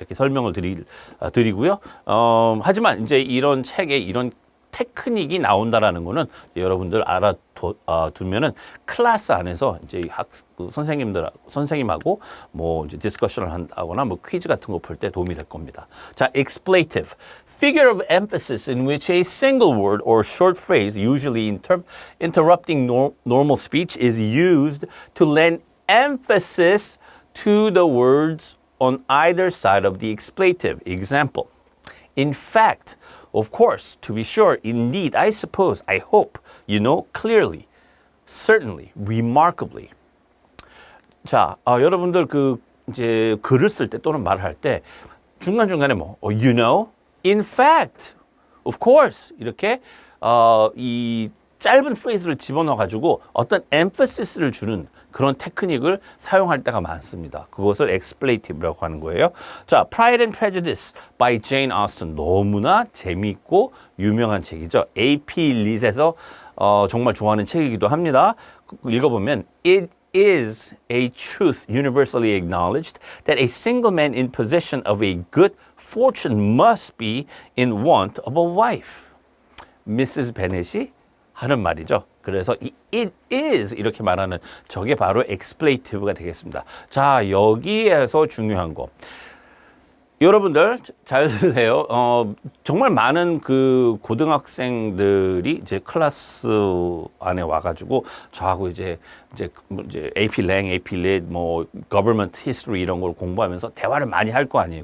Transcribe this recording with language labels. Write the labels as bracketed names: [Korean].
[Korean] 이렇게 설명을 드리고요. 하지만 이제 이런 책에 이런 테크닉이 나온다라는 거는 여러분들 알아두면은 클래스 안에서 이제 선생님하고 뭐 이제 디스커션을 한다거나 뭐 퀴즈 같은 거 풀 때 도움이 될 겁니다. 자, expletive. [English] Figure of emphasis in which a single word or short phrase, usually interrupting normal speech, is used to lend emphasis to the words on either side of the expletive. Example. In fact, of course, to be sure, indeed, I suppose, I hope, you know, clearly, certainly, remarkably. [Korean] 자, 여러분들 이제 글을 쓸 때 또는 말을 할 때 중간중간에 [English] you know, in fact, of course, [Korean] 이렇게 이 짧은 프레이즈를 집어넣어가지고 어떤 emphasis,를 주는 그런 테크닉을 사용할 때가 많습니다. 그것을 expletive라고 하는 거예요. [English] 자, Pride and Prejudice by Jane Austen. [Korean] 너무나 재미있고 유명한 책이죠. AP Lit에서 정말 좋아하는 책이기도 합니다. 읽어보면 [English] It is a truth universally acknowledged that a single man in possession of a good fortune must be in want of a wife. Mrs. [Korean] Bennet이 하는 말이죠. 그래서 [English] it is [Korean] 이렇게 말하는 저게 바로 expletive가 되겠습니다. 자, 여기에서 중요한 거. 여러분들 잘 들으세요. 정말 많은 그 고등학생들이 이제 클래스 안에 와가지고 저하고 이제 AP Lang, AP Lit, 뭐 Government History 이런 걸 공부하면서 대화를 많이 할 거 아니에요.